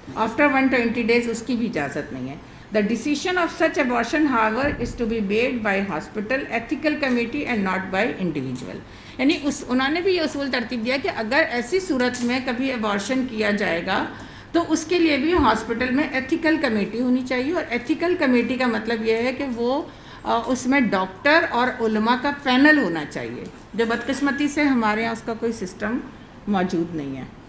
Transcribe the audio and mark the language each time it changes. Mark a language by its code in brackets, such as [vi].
[en] After 120 days [ur] اس کی بھی اجازت نہیں ہے. [en] The decision of such abortion, however, is to be made by hospital ethical committee and not by individual. [ur] یعنی انہوں نے بھی یہ اصول ترتیب دیا کہ اگر ایسی صورت میں کبھی ابارشن کیا جائے گا تو اس کے لیے بھی ہاسپٹل میں ایتھیکل کمیٹی ہونی چاہیے. اور ایتھیکل کمیٹی کا مطلب یہ ہے کہ وہ اس میں ڈاکٹر اور علماء کا پینل ہونا چاہیے، جو بدقسمتی سے ہمارے یہاں اس کا کوئی سسٹم موجود نہیں ہے.